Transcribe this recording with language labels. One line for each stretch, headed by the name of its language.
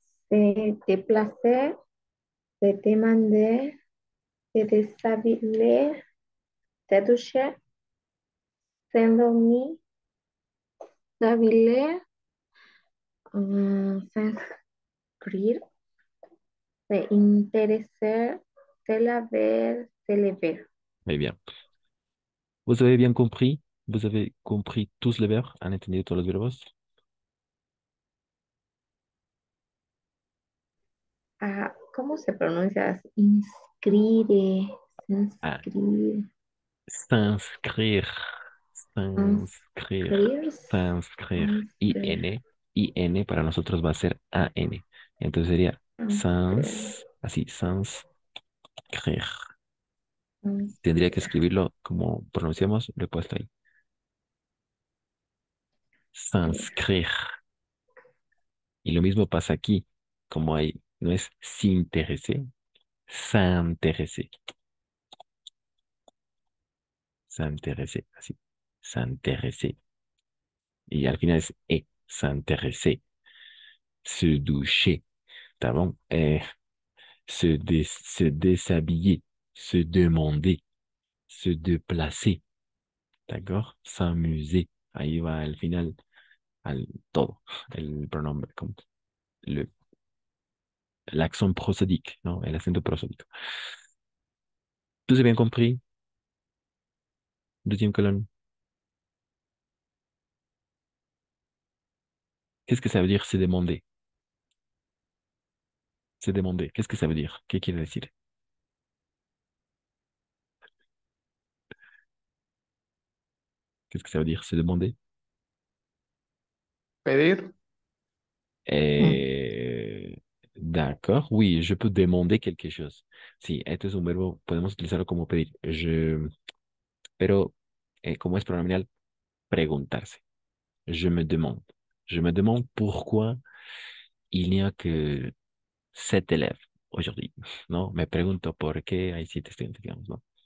French: Se déplacer, se demander, se déshabiller, se doucher, s'endormir, s'habiller, s'inscrire, se intéresser, se laver, se lever. Très bien. Vous avez bien compris? Vous avez compris tous les verbes?
Spanish: ¿Han entendido todos los verbos? Ah, ¿cómo se pronuncia? Inscrire, Ah,
French: s'inscrire, s'inscrire, s'inscrire, inscrire, s'inscrire. inscrire,
Spanish: I-N para nosotros va a ser A-N. Entonces sería
French: inscrire,
Spanish: así, s'inscrire. Tendría que escribirlo como pronunciamos, lo he puesto ahí. S'inscrire. Y lo mismo pasa aquí, como hay, no es s'intéresser, s'intéresser. S'intéresser, así, s'intéresser. Y al final es s'intéresser.
French: Se doucher, ¿está bon? Se déshabiller, se demander, se déplacer, ¿d'accord? S'amuser.
Spanish: Ahí va al final, al todo, el pronombre, como le,
French: l'accent prosodique,
Spanish: ¿no? El acento prosodique.
French: ¿Tout c'est bien compris? Deuxième colonne. Qu'est-ce que ça veut dire se demander? Se demander. Qu'est-ce que ça veut dire?
Spanish: ¿Qué quiere decir?
French: Qu'est-ce que ça veut dire se demander?
Spanish: Pedir.
French: D'accord, oui, je peux demander quelque chose.
Spanish: Sí, este es un verbo, podemos utilizarlo como pedir. Pero como es pronominal, preguntarse.
French: Je me demande. Je me demande pourquoi il n'y a que 7 élèves aujourd'hui, ¿no?
Spanish: Me pregunto por qué hay 7 estudiantes, digamos, ¿no?